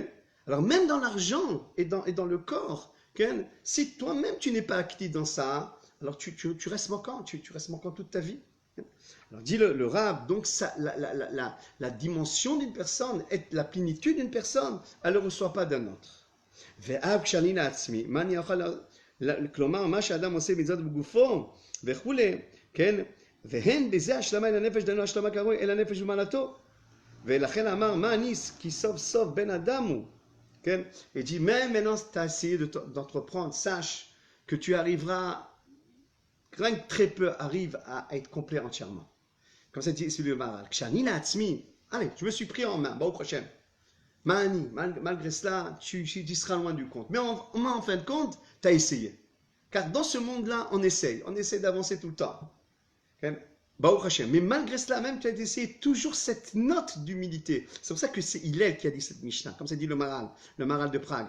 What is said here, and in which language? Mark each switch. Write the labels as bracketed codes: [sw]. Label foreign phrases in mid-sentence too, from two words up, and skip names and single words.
[fr] Alors même dans l'argent et dans le corps, okay? Si toi-même tu n'es pas actif dans ça, alors tu restes manquant, tu restes manquant toute ta vie. Alors dit le Rab, donc ça, la dimension d'une personne, la plénitude d'une personne, elle ne reçoit pas d'un autre. [he] כלומר, מה שאדם עושה מצוות בגופו וכולי, כן? והן בזה השלמה אל הנפש, דהיינו השלמה כראוי אל הנפש ומעלתו. ולכן אמר, מה אני כי סוף סוף בן אדם הוא, כן? [fr] Et dit, même maintenant tu as essayé d'entreprendre, sache que tu arriveras, rien que très peu arrive à être complet entièrement. Comme ça dit celui le Maharal. [he] כשאני לעצמי, [fr] allez, je me suis pris en main, [he] ברוך השם. [fr] Mani, malgré cela, tu seras loin du compte. Mais en fin de compte, tu as essayé. Car dans ce monde-là, on essaye d'avancer tout le temps. Okay? [he] ברוך השם. [fr] Mais malgré cela, même, tu as essayé toujours cette note d'humilité. C'est pour ça que c'est Hillel qui a dit cette Mishnah, comme ça dit le Maharal de Prague.